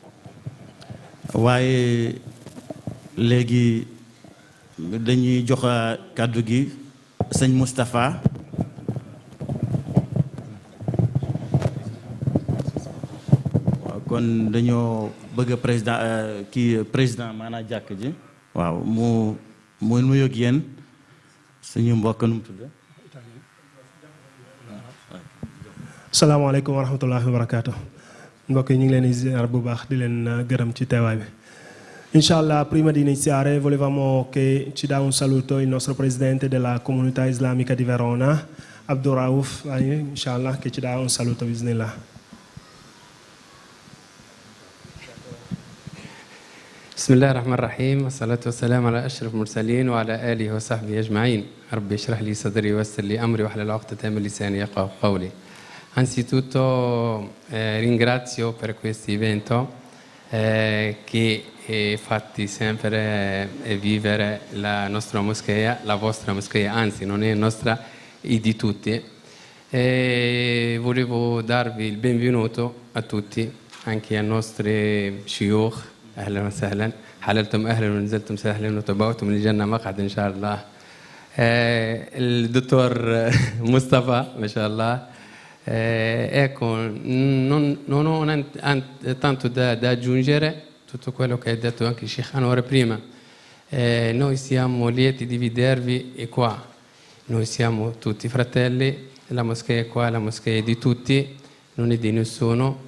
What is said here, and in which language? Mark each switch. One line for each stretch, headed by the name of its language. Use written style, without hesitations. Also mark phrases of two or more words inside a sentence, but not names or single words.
Wolof: waaye léegi dañuy jox kàddu gi sëñ Moustapha kon dañoo bëgg président maanaam jàkk ji waaw mu nuyu ak yéen suñu mbokk nu mu tudd
Arabic: السلام عليكم ورحمة الله وبركاته
Wolof: mbokk yi ñu ngi leen di ziar bu baax di leen gërëm ci teewaay bi
Italian: inshallah prima di iniziare volevamo che ci dà un saluto il nostro presidente della comunità islamica di Verona Abdurrauf inshallah che ci dà un saluto bismillah.
Arabic: بسم الله الرحمن الرحيم والصلاة والسلام على أشرف المرسلين وعلى آله وصحبه أجمعين ربي اشرح لي صدري ويسر لي أمري واحلل عقدة من لساني يفقهوا قولي.
Italian: Anzitutto ringrazio per questo evento che fatti sempre vivere la nostra moschea, la vostra moschea, anzi non è nostra, è di tutti. Volevo darvi il benvenuto a tutti, anche ai nostri shuyukh.
Arabic: أهلا وسهلا حللتم أهلا ونزلتم سهلا وتبوأتم للجنة مقعد إن شاء الله. الدكتور مصطفى ما شاء الله.
Italian: Ecco, non ho tanto da aggiungere tutto quello che ha detto anche Sheikh Anwar prima. Noi siamo lieti di vedervi qua. Noi siamo tutti fratelli, la moschea è qua, la moschea è di tutti, non è di nessuno.